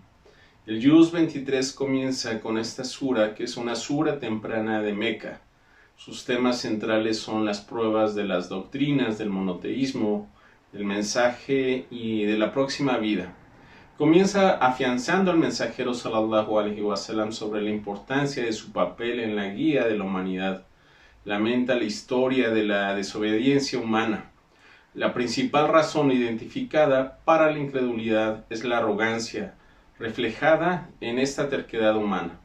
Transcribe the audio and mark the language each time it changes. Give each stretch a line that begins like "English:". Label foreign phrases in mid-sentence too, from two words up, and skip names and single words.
Spanish: El Juz 23 comienza con esta sura, que es una sura temprana de Meca. Sus temas centrales son las pruebas de las doctrinas del monoteísmo, el mensaje y de la próxima vida. Comienza afianzando al mensajero
Arabic: صلى الله عليه وسلم
Spanish: sobre la importancia de su papel en la guía de la humanidad. Lamenta la historia de la desobediencia humana. La principal razón identificada para la incredulidad es la arrogancia, reflejada en esta terquedad humana.